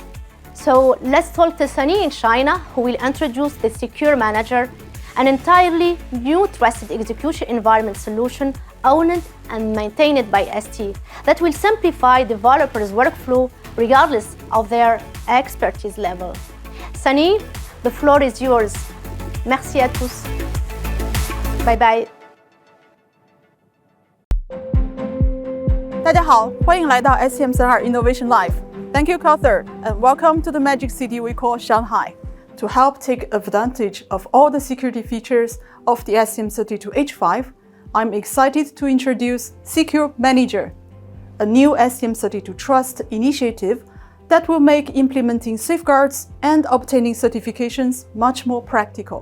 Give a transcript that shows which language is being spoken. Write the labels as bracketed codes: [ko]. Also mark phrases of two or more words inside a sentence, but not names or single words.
[en] So let's talk to Sunny in China, who will introduce the Secure Manager, an entirely new trusted execution environment solution owned and maintained by ST that will simplify developers' workflow regardless of their expertise level. Sunny, the floor is yours. [fr] Merci à tous. [en] Bye bye. [zh] 大家好，欢迎来到 STM32 Innovation Live. [en] Thank you, Kauthar, and welcome to the magic city we call Shanghai. To help take advantage of all the security features of the STM32H5, I'm excited to introduce Secure Manager, a new STM32 Trust initiative that will make implementing safeguards and obtaining certifications much more practical.